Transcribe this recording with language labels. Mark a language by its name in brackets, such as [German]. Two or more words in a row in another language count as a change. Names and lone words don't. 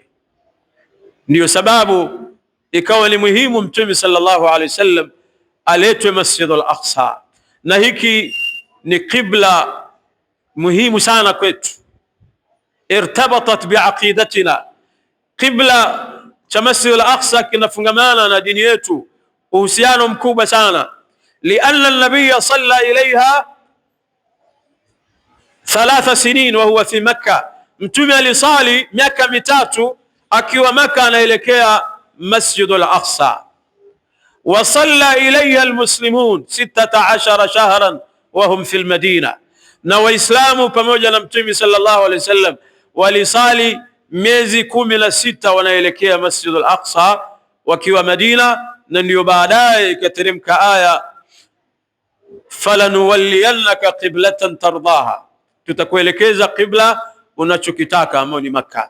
[Swahili] Ndiyo sababu ikawa ni muhimu mtume [Arabic] صلى الله عليه وسلم [Swahili] aletwe Masjid al-Aqsa, na hiki ni qibla muhimu sana kwetu, [Arabic] ارتبطت بعقيدتنا. [Swahili] Qibla cha Masjid al-Aqsa kinafungamana na dini yetu uhusiano mkubwa sana, [Arabic] لأن النبي صلى إليها 3 سنين وهو في مكة. [Swahili] Mtume alisali miaka 3 akiwa Makkah anaelekea Masjid al-Aqsa. [Arabic] وصلى إليها المسلمون 16 شهرا وهم في المدينة, [Swahili] na waislamu pamoja na mtume [Arabic] صلى الله عليه وسلم [Swahili] walisali miezi 16 wanaelekea Masjid al-Aqsa wakiwa Madina. Na ndio baadaye ikateremka aya [Arabic] فلنولينك قبلة ترضاها, [Swahili] tutakuelekeza qibla unachokitaka ambao ni Makkah.